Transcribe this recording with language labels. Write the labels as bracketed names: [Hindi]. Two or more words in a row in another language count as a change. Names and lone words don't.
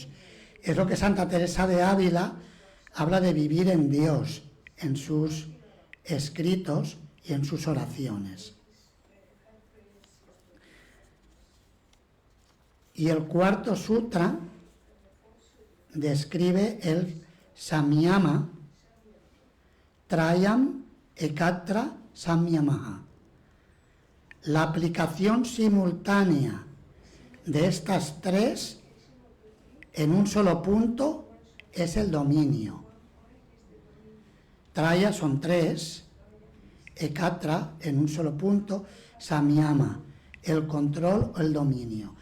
[Spanish] Es lo que Santa Teresa de Ávila habla de vivir en Dios, en sus escritos y en sus oraciones. Y el cuarto sutra describe el samyama, [Sanskrit] त्रयम् एकत्र संयमः. [Spanish] La aplicación simultánea de estas tres en un solo punto es el dominio. Traya son tres, ekatra en un solo punto, samyama, el control o el dominio.